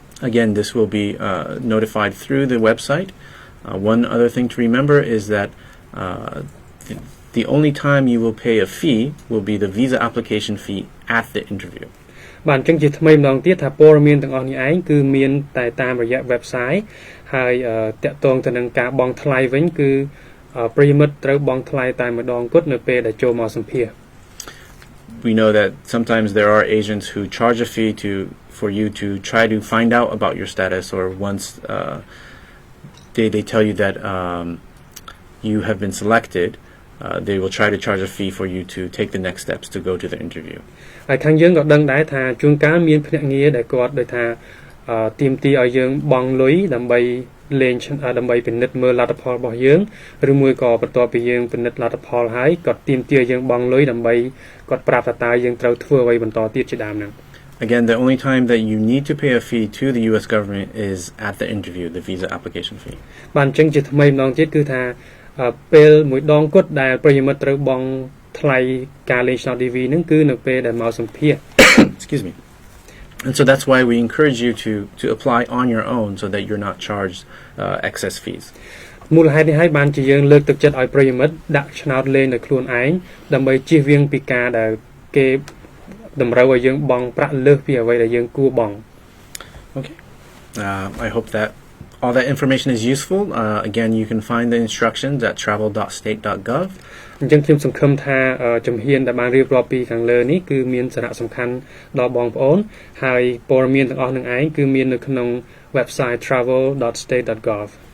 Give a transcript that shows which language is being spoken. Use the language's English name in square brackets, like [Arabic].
[English] Again, this will be notified through the website. One other thing to remember is that the only time you will pay a fee will be the visa application fee at the interview. [Khmer] បាទអញ្ចឹងជាថ្មីម្ដងទៀតថាព័ត៌មានទាំងអស់នេះឯងគឺមានតែតាមរយៈ website ហើយតាក់ទងទៅនឹងការបង់ថ្លៃវិញគឺប្រិយមិត្តត្រូវបង់ថ្លៃតែម្ដងគត់នៅពេលដែលចូលមកសម្ភាសន៍ [English] We know that sometimes there are agents who charge a fee for you to try to find out about your status, or once they tell you that you have been selected, they will try to charge a fee for you to take the next steps to go to the interview. [Khmer] ហើយខាងយើងក៏ដឹងដែរថាជួនកាលមានភ្នាក់ងារដែលគាត់ដូចថាទាមទារឲ្យយើងបង់លុយដើម្បីលេងដើម្បីពិនិត្យមើលលទ្ធផលរបស់យើងឬមួយក៏បន្ទាប់ពីយើងពិនិត្យលទ្ធផលហើយគាត់ទាមទារយើងបង់លុយដើម្បីគាត់ប្រាប់ថាតើយើងត្រូវធ្វើអ្វីបន្តទៀតជាដើមហ្នឹង [English] Again, the only time that you need to pay a fee to the U.S. government is at the interview, the visa application fee. [Khmer] បាទអញ្ចឹងជាថ្មីម្ដងទៀតគឺថាពេលមួយដងគត់ដែលប្រិយមិត្តត្រូវបង់ថ្លៃការលេងឆ្នោត DV ហ្នឹងគឺនៅពេលដែលមកសម្ភាសន៍ [English] Excuse me. And so that's why we encourage you to apply on your own so that you're not charged excess fees. [Khmer] មូលហេតុនេះហើយបានជាយើងលើកទឹកចិត្តឲ្យប្រិយមិត្តដាក់ឆ្នោតលេងដោយខ្លួនឯងដើម្បីជៀសវាងពីការដែលគេតម្រូវឲ្យយើងបង់ប្រាក់លើសពីអ្វីដែលយើងគួរបង់ [English] Okay. I hope that all that information is useful. Again, you can find the instructions at travel.state.gov. [Khmer] អញ្ចឹងខ្ញុំសង្ឃឹមថាជំហានដែលបានរៀបរាប់ពីខាងលើនេះគឺមានសារៈសំខាន់ដល់បងប្អូនហើយព័ត៌មានទាំងអស់នឹងឯងគឺមាននៅក្នុង website travel.state.gov.